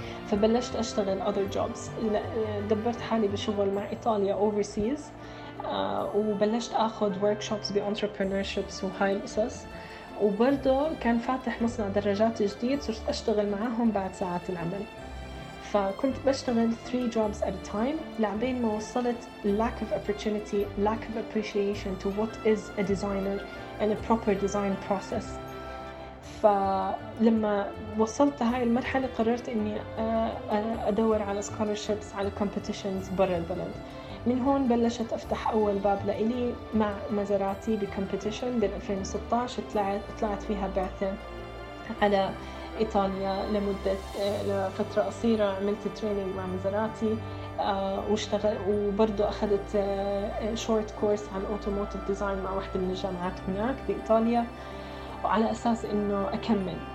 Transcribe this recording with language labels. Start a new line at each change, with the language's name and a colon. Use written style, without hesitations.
Arabic: فبلشت أشتغل
English: other jobs,
Arabic: دبرت حالي بشغل مع إيطاليا overseas, وبلشت أخذ workshops بentrepreneurships وهاي القصص. وبرضه كان فاتح مصنع دراجات جديد, صرت أشتغل معهم بعد ساعات العمل. فكنت بشتغل
English: 3 jobs at a time
Arabic: لعبين ما وصلت
English: lack of opportunity, lack of appreciation to what is a designer and a proper design process.
Arabic: فلما وصلت هاي المرحلة قررت إني أدور على scholarships, على competitions برا البلد. من هون بلشت أفتح أول باب لإلي مع مزاراتي بكمبيتيشن بال 2016. طلعت فيها بعثة على إيطاليا لفترة قصيرة, عملت تريننج مع مزاراتي واشتغل, وبرضو أخذت شورت كورس عن أوتوموتيف ديزاين مع واحدة من الجامعات هناك بإيطاليا, وعلى أساس إنه أكمل.